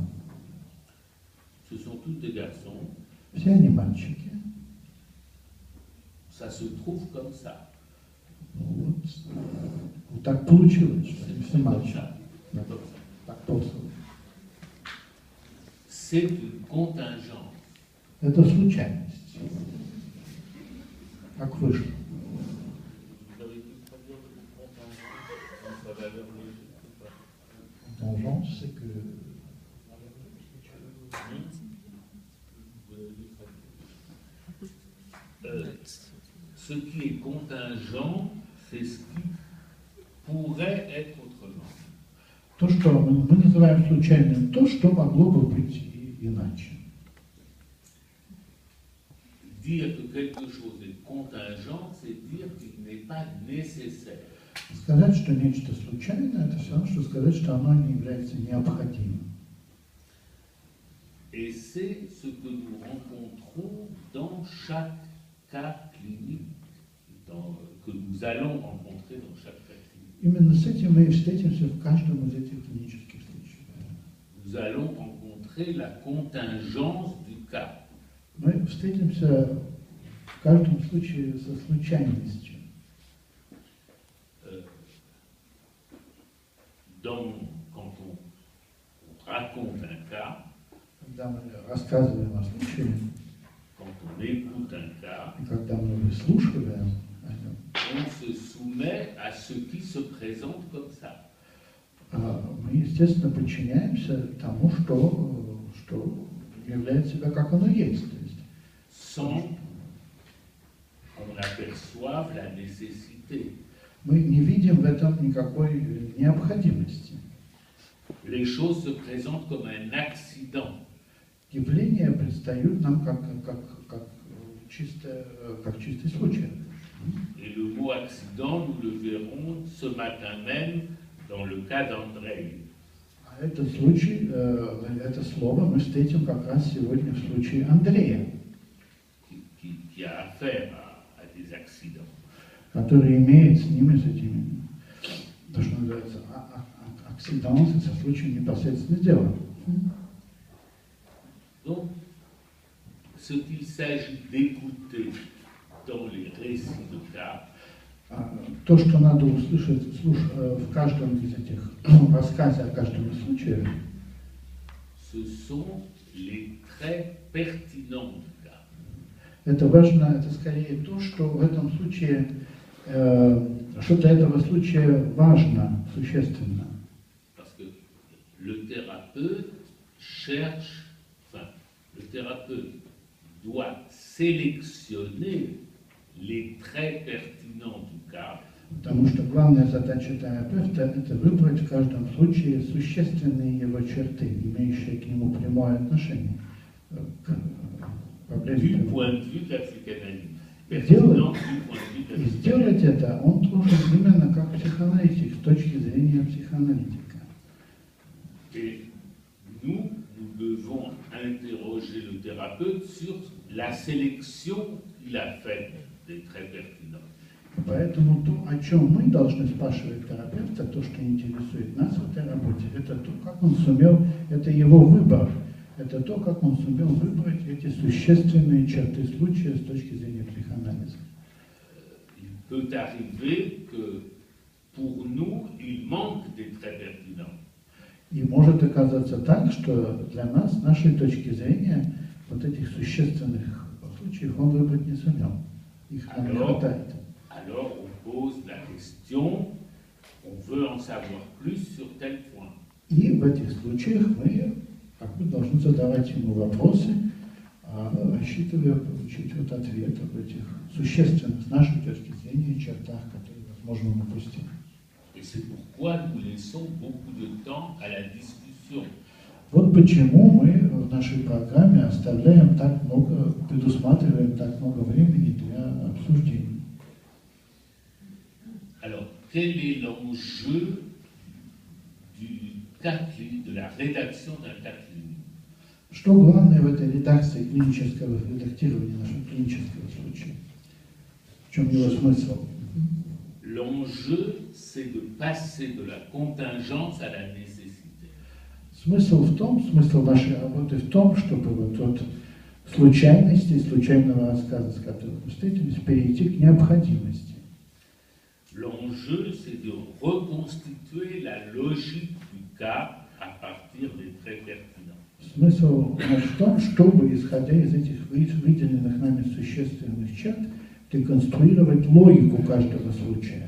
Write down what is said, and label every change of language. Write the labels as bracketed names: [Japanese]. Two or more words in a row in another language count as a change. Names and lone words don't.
[French] Ce sont tous des garçons. [Russian] Все они мальчики. [French] Ça se trouve comme ça. [Russian] Вот так получилось, что они все мальчики. [French] Comme ça. [Russian] Так просто. [French] C'est une contingence. [Russian] Это случайность. Как вышло. [French] Vous avez pu traduire le mot contingence dans sa valeur logique ou pas? Contingence, c'est que... Ce qui est contingent, c'est ce qui pourrait être autrement. [Russian] То, что мы называем случайным, то, что могло бы быть иначе. [French] Dire que quelque chose est contingent, c'est dire qu'il n'est pas nécessaire. [Russian] Сказать, что нечто случайно, это все равно, что сказать, что оно не является необходимым. [French] Et c'est ce que nous rencontrons dans chaque cas clinique que nous allons rencontrer dans chaque cas clinique. [Russian] Именно с этим мы и встретимся в каждом из этих клинических случаев. [French] Nous allons rencontrer la contingence du cas. [Russian] Мы встретимся в каждом случае со случайностью. [French] Quand on raconte un cas, [Russian] Когда мы рассказываем о случае, [French] quand on écoute un cas, [Russian] и когда мы выслушиваем о нем, [French] on se soumet à ce qui se présente comme ça. [Russian] мы, естественно, подчиняемся тому, что является себя, как оно есть. То есть [French] Sans qu'on aperçoive la nécessité. [Russian] мы не видим в этом никакой необходимости. [French] Les choses se présentent comme un accident. [Russian] Явления предстают нам как чистый случай. [French] Et le mot accident, nous le verrons ce matin même dans le cas d'Andrei. [Russian] А этот случай, это слово мы встретим как раз сегодня в случае Андрея, [French] Qui a affaire à des accidents. [Russian] который имеет с ними, с этими, то, что называется, акциденты, со случаем непосредственно дела. [French] Donc, ce qu'il s'agit d'écouter dans les récits de cas, [Russian] То, что надо услышать в каждом из этих рассказе о каждом из случаев, [French] ce sont les traits pertinents du cas. [Russian] это важно, это скорее то, что в этом случае, что для этого случая важно, существенно. [French] Parce que le thérapeute cherche, enfin, le thérapeute doit sélectionner les traits pertinents du cas. [Russian] Потому что главная задача терапевта – это выбрать в каждом случае существенные его черты, имеющие к нему прямое отношение к [French] Du [Russian] проблеме. [French] point de vue de la psychanalyse. Et Pertinent du point de vue de la [Russian] И [French] psychanalyse. [Russian] сделать это он должен именно как психоаналитик, с точки зрения психоаналитика. [French] Et nous devons interroger le thérapeute sur la sélection qu'il a faite des traits pertinents. [Russian] Поэтому то, о чем мы должны спрашивать терапевта, то, что интересует нас в этой работе, это то, как он сумел, это его выбор, это то, как он сумел выбрать эти существенные черты случая с точки зрения психоанализа. [French] Il peut arriver que pour nous, il manque des traits pertinents. [Russian] И может оказаться так, что для нас, с нашей точки зрения, вот этих существенных случаев он выбрать не сумел. Их нам не хватает. [French] Alors on pose la question, on veut en savoir plus sur tel point. [Russian] И в этих случаях мы как бы должны задавать ему вопросы, рассчитывая получить вот ответ об этих существенных, с нашей точки зрения, чертах, которые, возможно, мы упустили. [French] Et c'est pourquoi nous laissons beaucoup de temps à la discussion. [Russian] Вот почему мы в нашей программе оставляем так много, предусматриваем так много времени для обсуждений. [French] Alors, quel est l'enjeu du cas clinique, de la rédaction d'un cas clinique? [Russian] Что главное в этой редакции клинического, в редактировании нашего клинического случая? В чем его смысл? [French] L'enjeu, c'est de passer de la contingence à la nécessité. [Russian] Смысл нашей работы в том, чтобы вот от случайности, случайного рассказа, с которым мы встретились, перейти к необходимости. [French] L'enjeu, c'est de reconstituer la logique du cas à partir des traits pertinents. [Russian] Смысл в том, чтобы, исходя из этих выделенных нами существенных черт, реконструировать логику каждого случая.